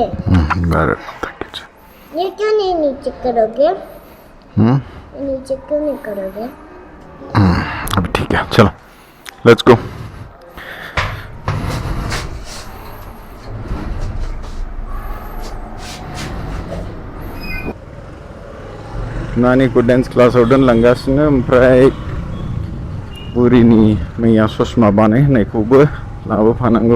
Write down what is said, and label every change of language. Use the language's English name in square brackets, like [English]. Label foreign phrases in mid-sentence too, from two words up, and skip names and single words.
[Hindi] भारत माता की जय। ये क्यों नहीं नीचे करोगे? नीचे क्यों नहीं करोगे? अब ठीक है चलो [English] let's go. [Bodo] नानीको डान्स क्लासाव दोनलांगासिनो ओमफ्राय बुरिनि मैया ससमा बानायहोनायखौबो लाबोफानांगौ।